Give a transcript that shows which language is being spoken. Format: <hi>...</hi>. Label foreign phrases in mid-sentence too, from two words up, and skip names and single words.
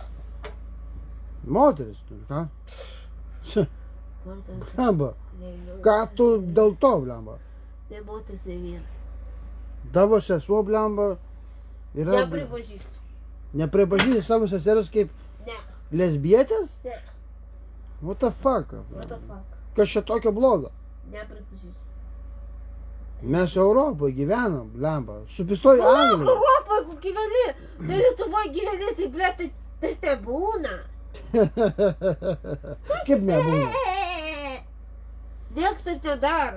<lt>Moteris. Ir ką? Man atrodo, kad Blemba. ne. Ką tu dėl to, blemba? Ne moteris, ne vyras. Tavo sesuo, blemba, yra... Nepripažįstu. Nepripažįsti savo seseros kaip Ne. lesbietės? Ne.</lt> <en>What the fuck? What the fuck?</en> <lt>Kas čia tokio blogo? Nepripažįstu. Mes Europoje gyvenam, blemba. Supistoji Palauk, Anglija. Europoje, jeigu gyveni, tai Lietuvoje gyveni, tai ble, tai būna. Kaip nebūna? Nieks taip nedaro.</lt>